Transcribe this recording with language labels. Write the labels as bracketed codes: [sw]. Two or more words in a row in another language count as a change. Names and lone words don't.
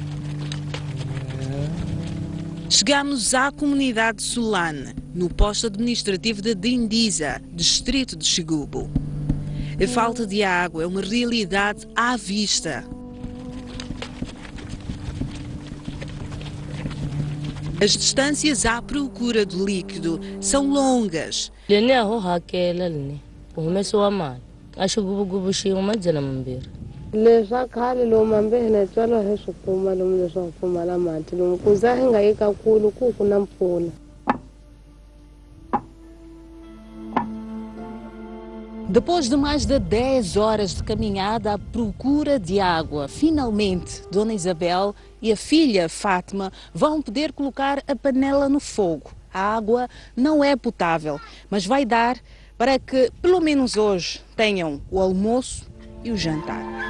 [pt] Chegamos à comunidade Solane, no posto administrativo de Dindiza, distrito de Xigubo. A falta de água é uma realidade à vista. As distâncias à procura do líquido são longas. [ts] Leswa khale lomu hambi hi na tswala hi swi kuma lomu leswaku pfumala mati lomu ku za hi nga yi kakulu ku na mpfula. [pt] Depois de mais de 10 horas de caminhada à procura de água, finalmente Dona Isabel e a filha Fátima vão poder colocar a panela no fogo. A água não é potável, mas vai dar para que, pelo menos hoje, tenham o almoço e o jantar.